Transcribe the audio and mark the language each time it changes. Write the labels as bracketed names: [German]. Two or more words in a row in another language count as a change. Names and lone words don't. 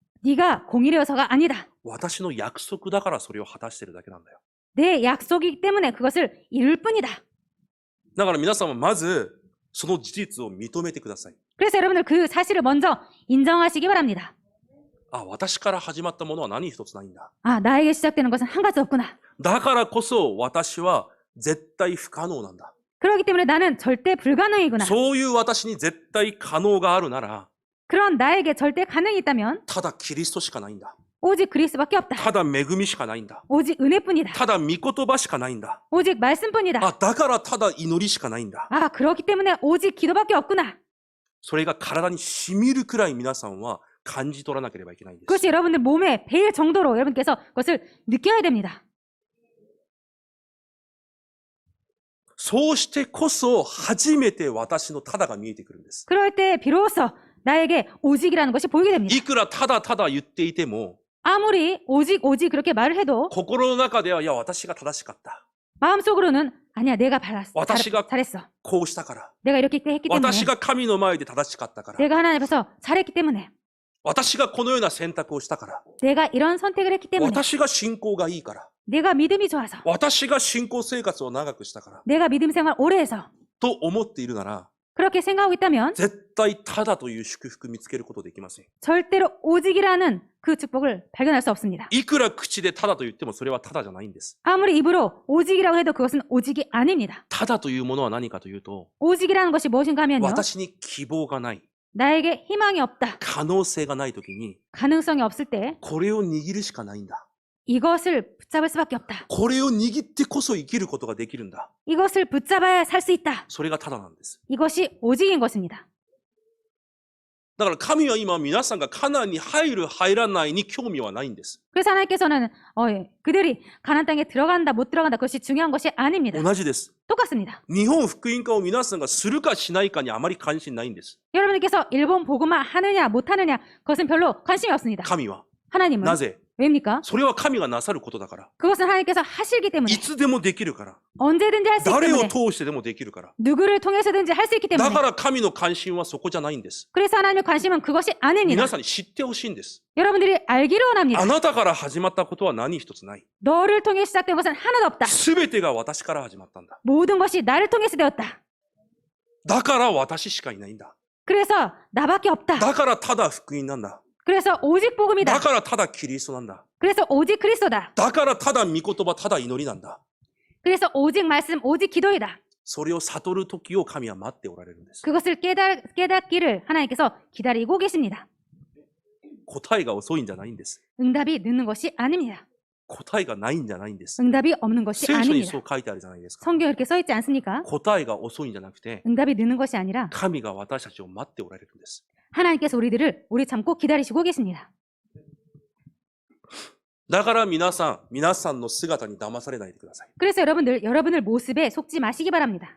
[Korean] 네가 공의로서가 아니다. [Japanese] 私の約束だからそれを果たしているだけなんだよ。 [Korean] 내 약속이기 때문에 그것을 이룰 뿐이다. [Japanese] だから皆さんはまずその事実を認めてください。 [Korean] 그래서 여러분들 그 사실을 먼저 인정하시기 바랍니다. [Japanese] あ、私から始まったものは何一つないんだ。 [Korean] 아, 나에게 시작되는 것은 한 가지 없구나. [Japanese] だからこそ私は絶対不可能なんだ。 [Korean] 그렇기 때문에 나는 절대 불가능이구나. [Japanese] そういう私に絶対可能があるなら、 [Korean] 그런 나에게 절대 가능이 있다면 [Japanese] ただキリストしかないんだ。 [Korean] 오직 그리스도밖에 없다. [Japanese] ただ恵みしかないんだ。 [Korean] 오직 은혜뿐이다. [Japanese] ただ御言葉しかないんだ。 [Korean] 오직 말씀뿐이다. [Japanese] あ、だからただ祈りしかないんだ。 [Korean] 아, 그렇기 때문에 오직 기도밖에 없구나. [Japanese] それが体に染みるくらい皆さんは感じ取らなければいけないんです。 [Korean] 그것이 여러분들 몸에 배일 정도로 여러분께서 그것을 느껴야 됩니다. [Japanese] そうしてこそ初めて私のただが見えてくるんです。 [Korean] 그럴 때 비로소 나에게 오직이라는 것이 보이게 됩니다. [Japanese] いくらただただ言っていても、 [Korean] 아무리 오직 그렇게 말을 해도 [Japanese] 心の中では、いや、私が正しかった。 [Korean] 마음속으로는 아니야, 내가 [Japanese] 私が [Korean] 잘했어. [Japanese] こうしたから。 [Korean] 내가 이렇게 했기 때문에 [Japanese] 私が神の前で正しかったから。 [Korean] 내가 하나님 앞에서 잘했기 때문에 [Japanese] 私がこのような選択をしたから。 [Korean] 내가 이런 선택을 했기 때문에 [Japanese] 私が信仰がいいから。 [Korean] 내가 믿음이 좋아서 [Japanese] 私が信仰生活を長くしたから。 [Korean] 내가 믿음 생활 오래 해서 [Japanese] と思っているなら、 [Korean] 그렇게 생각하고 있다면 [Japanese] 絶対ただという祝福見つけることできません。 [Korean] 절대로 오직이라는 그 축복을 발견할 수 없습니다. [Japanese] いくら口でただと言ってもそれはただじゃないんです。 [Korean] 아무리 입으로 오직이라고 해도 그것은 오직이 아닙니다. [Japanese] ただというものは何かというと、 [Korean] 오직이라는 것이 무엇인가 하면요. [Japanese] 私に希望がない、 [Korean] 나에게 희망이 없다. [Japanese] 可能性がないときに、 [Korean] 가능성이 없을 때 [Japanese] これを握るしかないんだ。 [Korean] 이것을 붙잡을 수밖에 없다. [Japanese] これを握ってこそ生きることができるんだ。 [Korean] 이것을 붙잡아야 살 수 있다. [Japanese] それがただなんです。 [Korean] 이것이 오직인 것입니다. [Japanese] だから神は今皆さんがカナンに入る入らないに興味はないんです。 [Korean] 그래서 하나님께서는 그들이 가나안 땅에 들어간다 못 들어간다 그것이 중요한 것이 아닙니다. [Japanese] 同じです。 [Korean] 똑같습니다. [Japanese] 日本福音化を皆さんがするかしないかにあまり関心ないんです。 [Korean] 여러분들께서 일본 복음화 하느냐 못하느냐 그것은 별로 관심이 없습니다. [Japanese] 神は。 [Korean] 하나님은 [Japanese] なぜ？ [Korean] 왜입니까? [Japanese] それは神がなさることだから。 [Korean] 그것은 하나님께서 하시기 때문에 [Japanese] いつでもできるから。 [Korean] 언제든지 할 수 있기 [Japanese] 誰を [Korean] 때문에 [Japanese] 通してでもできるから。 [Korean] 누구를 통해서든지 할 수 있기 [Japanese] だ [Korean] 때문에 [Japanese] から神の関心はそこじゃないんです。 [Korean] 그래서 하나님의 관심은 그것이 아닙니다. [Japanese] 皆さんに知ってほしいんです。 [Korean] 여러분들이 알기를 원합니다. [Japanese] あなたから始まったことは何一つない。 [Korean] 너를 통해 시작된 것은 하나도 없다. [Japanese] すべてが私から始まったんだ。 [Korean] 모든 것이 나를 통해서 되었다. [Japanese] だから私しかいないんだ。 [Korean] 그래서 나밖에 없다. [Japanese] だからただ福音なんだ。 [Korean] 그래서 오직 [Japanese] だ [Korean] 복음이다. [Japanese] からただキリストなんだ。 [Korean] 그래서 오직 그리스도다. [Japanese] だからただ御言葉、ただ祈りなんだ。 [Korean] 그래서 오직 말씀, 오직 기도이다. [Japanese] それを悟る時を神は待っておられるんです。 [Korean] 그것을 깨닫기를 하나님께서 기다리고 계십니다. [Japanese] 答えが遅いんじゃないんです。 [Korean] 응답이 늦는 것이 아닙니다. [Japanese] 答えがないんじゃないんです。 [Korean] 응답이 없는 것이 [Japanese] 聖書に [Korean] 아닙니다. [Japanese] そう書いてあるじゃないですか。 [Korean] 성경에 이렇게 써 있지 않습니까? [Japanese] 答えが遅いんじゃなくて、 [Korean] 응답이 늦는 것이 아니라 [Japanese] 神が私たちを待っておられるんです。 [Korean] 하나님께서 우리 참고 기다리시고 계십니다. [Japanese] だから皆さんの姿に騙されないでください。 [Korean] 그래서 여러분들 모습에 속지 마시기 바랍니다.